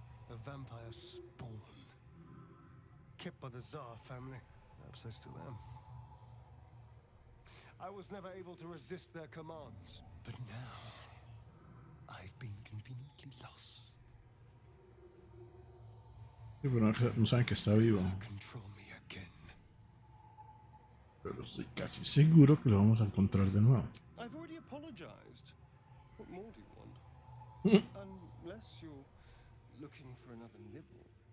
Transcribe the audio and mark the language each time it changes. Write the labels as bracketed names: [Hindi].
[English] A vampire spawn. Kept by the Tsar family. Perhaps I still am. I was never able to resist their commands. But now, I've been conveniently lost. [Spanish] Sí, pero no saben que está vivo. [English] Control me again. [Spanish] Pero estoy casi seguro que lo vamos a encontrar de nuevo. [English] I've already apologized. What more do you want? Unless you're looking for another nibble.